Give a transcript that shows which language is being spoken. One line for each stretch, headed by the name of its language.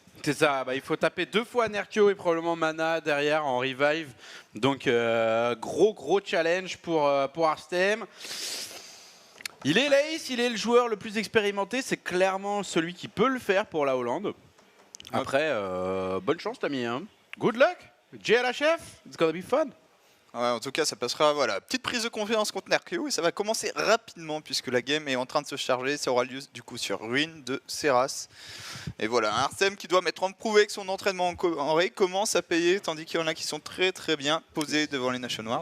French: C'est ça, il faut taper 2 fois Nerkio et probablement Mana derrière en revive. Donc gros challenge pour Arstem. Il est l'ace, il est le joueur le plus expérimenté, c'est clairement celui qui peut le faire pour la Hollande. Après, bonne chance Tami. Hein.
English: Good luck, JLHF, it's gonna be fun.
French: Ouais, en tout cas, ça passera, voilà, petite prise de confiance contre Nerkeo et ça va commencer rapidement puisque la game est en train de se charger. Ça aura lieu du coup sur Ruine de Seras. Et voilà, un Arstem qui doit mettre en prouver que son entraînement en raid commence à payer, tandis qu'il y en a qui sont très bien posés devant les Nation Wars.